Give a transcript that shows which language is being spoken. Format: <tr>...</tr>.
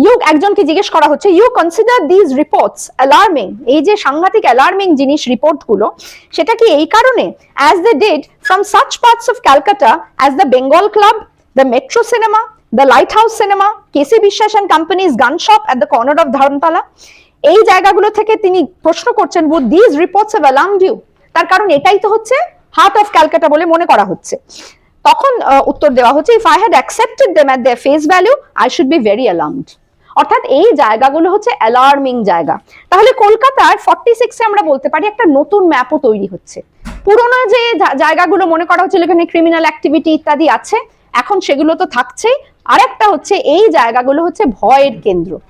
<bn>একজনকে জিজ্ঞেস করা হচ্ছে,</bn> <en>you consider this reports alarming,</en> <bn>এই যে সাংঘাতিক অ্যালার্মিং জিনিস রিপোর্ট গুলো, সেটা কি এই কারণে</bn> <en>as they did from such parts of Calcutta as the Bengal club, the metro cinema, the light house cinema, KC Biswas and companies gun shop at the corner of Dharmatala,</en> <bn>এই জায়গাগুলো থেকে তিনি প্রশ্ন করছেন,</bn> <en>would these reports have alarmed you?</en> <bn>তার কারণ এটাই তো হচ্ছে হার্ট অফ ক্যালকাটা বলে মনে করা হচ্ছে। তখন উত্তর দেওয়া হচ্ছে,</bn> <en>if I had accepted them at their face value, I should be very alarmed।</en> <bn>অর্থাৎ এই জায়গাগুলো হচ্ছে অ্যালার্মিং জায়গা। তাহলে কলকাতার 46-এ আমরা বলতে পারি একটা নতুন ম্যাপও তৈরি হচ্ছে। পুরোনো যে জায়গাগুলো মনে করা হচ্ছিল এখানে ক্রিমিনাল অ্যাক্টিভিটি ইত্যাদি আছে, এখন সেগুলো তো থাকছেই, আরেকটা হচ্ছে এই জায়গাগুলো হচ্ছে ভয়ের কেন্দ্র।</bn>